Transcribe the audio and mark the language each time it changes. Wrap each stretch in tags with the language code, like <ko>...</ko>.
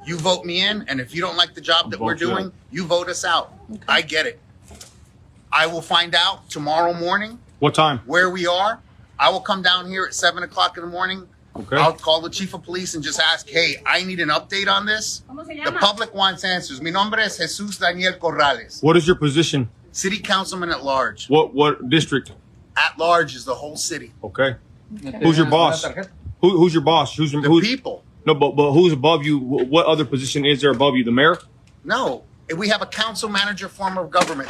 <en>You vote me in, and if you don't like the job that we're doing, you vote us out. I get it. I will find out tomorrow morning What time? where we are. I will come down here at 7 o'clock in the morning. Okay. I'll call the chief of police and just ask, hey, I need an update on this. The public wants answers.</en> <es>Mi nombre es Jesus Daniel Corrales,</es> <en>What is your position? city councilman at large. What district? At large is the whole city. Okay. Who's your boss? Who's your boss? Who's The people. No, but who's above you? What other position is there above you? The mayor? No, we have a council manager form of government.</en>